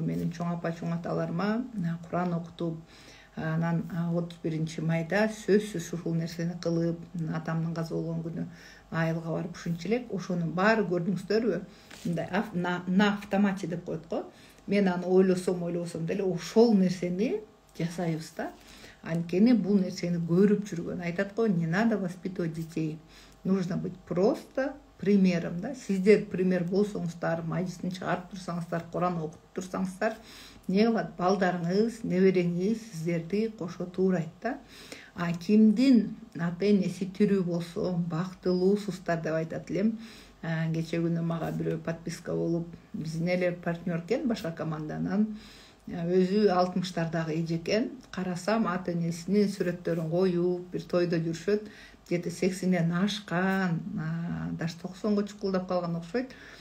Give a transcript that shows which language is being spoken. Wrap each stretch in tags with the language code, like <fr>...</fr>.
<ky>Менин чоң апа, чоң аталарыма Куран окутуп, анан 31 майда сөзсүз ушул нерсени кылып, атамдын каза болгон күнү айылга барып ушунчалык, ошонун баары көрдүңүздөрбү? Мындай на автомате деп коет го. Мен аны ойлосом деле ошол нерсени жасайбыз да. Анткени бул нерсени көрүп жүргөн. Айтат го,</ky> <ru>не надо воспитывать детей. Нужно быть просто примером, да.</ru> <ky>Сиздер пример болсоңуздар, мажлистин чыгарып турсаңыздар, Куран окуп турсаңыздар, не кылат? Балдарыңыз, небереңиз сиздерди кошо туурайт да. Кимдин ата энеси тирүү болсо, бактылуусуздар деп айтат элем. Кече күнү мага бирөө подписка болуп, биздин эле партнер экен, башка команданан. Өзү 60-тардагы эже экен. Карасам, ата энесинин сүрөттөрүн коюп, бир тойдо жүрүшөт. Где-то 80-ден ашкан, даже 90-го чукулдап калган окшойт.</ky>